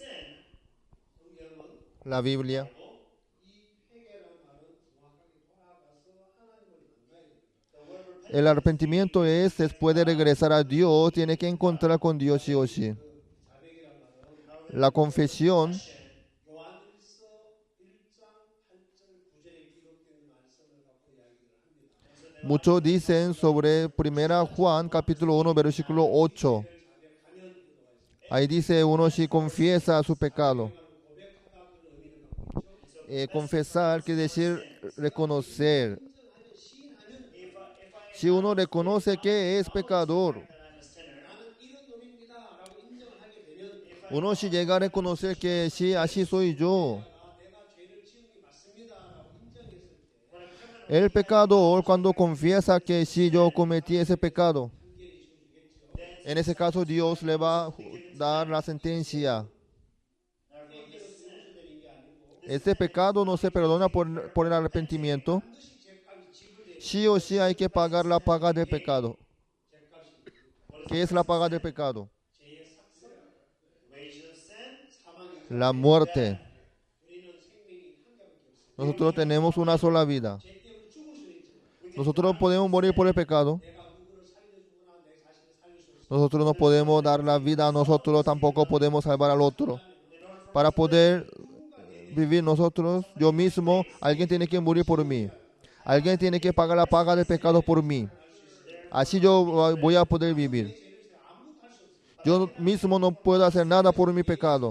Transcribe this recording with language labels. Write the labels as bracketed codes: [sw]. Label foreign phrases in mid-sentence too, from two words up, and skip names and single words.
[es] La Biblia. El arrepentimiento es después de regresar a Dios, tiene que encontrar con Dios sí o sí. La confesión, [ko] 요한일서 1장 8절 9절에 기록된 말씀을 갖고 이야기를 합니다. [es] muchos dicen sobre 1 Juan capítulo 1 versículo 8. Ahí dice uno si confiesa su pecado. Confesar quiere decir reconocer. Si uno reconoce que es pecador, Uno si llega a reconocer que sí, así soy yo. [ko] 내가 죄를 지은 게 맞습니다라고 인정했을 때 [en] When a criminal [es] El pecador cuando confiesa que sí, yo cometí ese pecado, en ese caso Dios le va a dar la sentencia. [en] from his sin, [es] Este pecado no se perdona por el arrepentimiento. Sí o sí hay que pagar la paga del pecado. ¿Qué es la paga del pecado? [en] wages of sin, [es] La muerte. [ko] 우리는 생명이 한 개밖에 없어요. [es] Nosotros tenemos una sola vida. [ko] 죄 때문에 죽을 수 있지만 [es] Nosotros podemos morir por el pecado. [ko] 내가 누구를 살려주거나 내 자신을 살릴 수 없어. [es] Nosotros no podemos dar la vida a nosotros, tampoco podemos salvar al otro. Para poder vivir nosotros, yo mismo, alguien tiene que morir por mí. Alguien tiene que pagar la paga del pecado por mí. Así yo voy a poder vivir. Yo mismo no puedo hacer nada por mi pecado.